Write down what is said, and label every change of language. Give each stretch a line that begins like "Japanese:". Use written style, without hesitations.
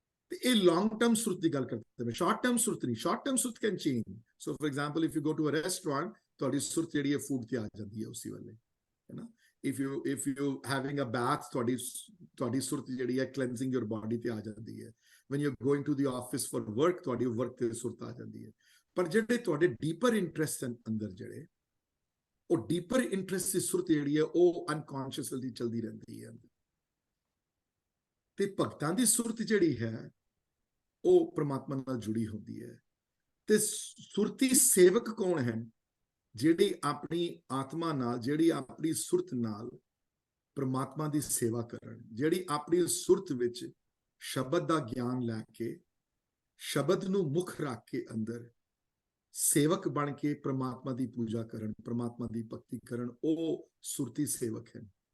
Punjabi: ਤੇ ਇਹ long term ਸੁਰਤ ਦੀ ਗੱਲ ਕਰਦੇ ਨੇ, ਸ਼ਾਰਟ ਟਰਮ ਸੁਰਤ ਨਹੀਂ।
English: Short term ਸੁਰਤ can change. So for example, if you go to a restaurant,
Punjabi: ਤੁਹਾਡੀ ਸੁਰਤ ਜਿਹੜੀ ਹੈ ਫੂਡ ਤੇ ਆ ਜਾਂਦੀ ਹੈ ਉਸੇ ਵੇਲੇ, ਹੈ ਨਾ।
English: if you having a bath,
Punjabi: ਤੁਹਾਡੀ ਸੁਰਤ ਜਿਹੜੀ ਹੈ
English: cleansing your body
Punjabi: ਤੇ ਆ ਜਾਂਦੀ ਹੈ। when you're going to the office for work, ਤੁਹਾਡੀ work ਤੇ ਸੁਰਤ ਆ ਜਾਂਦੀ ਹੈ। ਪਰ ਜਿਹੜੇ ਤੁਹਾਡੇ ਡੀਪਰ ਇੰਟਰਸਟ ਅੰਦਰ, ਜਿਹੜੇ ਉਹ ਡੀਪਰ ਇੰਟਰਸਟ ਦੀ ਸੁਰਤ ਜਿਹੜੀ ਹੈ ਉਹ ਅਨਕੌਂਸ਼ੀਅਸਲੀ ਚੱਲਦੀ ਰਹਿੰਦੀ ਹੈ। ਤੇ ਭਗਤਾਂ ਦੀ ਸੁਰਤ ਜਿਹੜੀ ਹੈ ਉਹ ਪ੍ਰਮਾਤਮਾ ਨਾਲ ਜੁੜੀ ਹੁੰਦੀ ਹੈ। ਤੇ ਸੁਰਤੀ ਸੇਵਕ ਕੌਣ ਹੈ? ਜਿਹੜੀ ਆਪਣੀ ਆਤਮਾ ਨਾਲ, ਜਿਹੜੀ ਆਪਣੀ ਸੁਰਤ ਨਾਲ ਪ੍ਰਮਾਤਮਾ ਦੀ ਸੇਵਾ ਕਰਨ, ਜਿਹੜੀ ਆਪਣੀ ਸੁਰਤ ਵਿੱਚ ਸ਼ਬਦ ਦਾ ਗਿਆਨ ਲੈ ਕੇ, ਸ਼ਬਦ ਨੂੰ ਮੁੱਖ ਰੱਖ ਕੇ ਅੰਦਰ ਸੇਵਕ ਬਣ ਕੇ ਪ੍ਰਮਾਤਮਾ ਦੀ ਪੂਜਾ ਕਰਨ, ਪ੍ਰਮਾਤਮਾ ਦੀ ਭਗਤੀ ਕਰਨ, ਉਹ ਸੁਰਤੀ ਸੇਵਕ ਹਨ।